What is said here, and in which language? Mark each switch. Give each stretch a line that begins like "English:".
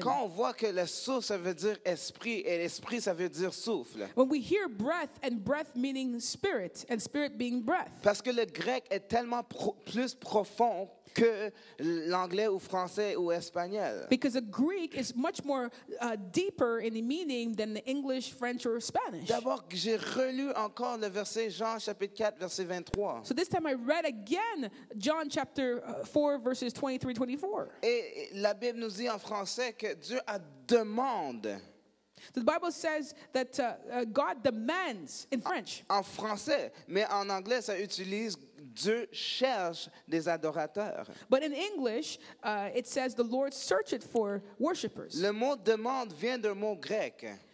French: quand on voit que le souffle, ça veut dire esprit, et l'esprit, ça veut dire souffle.
English: when we hear breath, and breath meaning spirit, and spirit being breath,
French: Parce que le grec est tellement plus profond que l'anglais ou français ou espagnol.
English: because the Greek is much more deeper in the meaning than the English, French, or Spanish.
French: D'abord, j'ai relu encore le verset Jean chapitre 4, verset 23.
English: So this time I read again John chapter 4, verses 23-24.
French: Et la Bible nous dit en français que Dieu a demande.
English: The Bible says that God demands in French.
French: En français, mais en anglais, ça utilise Dieu cherche des adorateurs.
English: But in English, it says the Lord searcheth for worshipers.
French: Le mot demande vient d'un mot grec.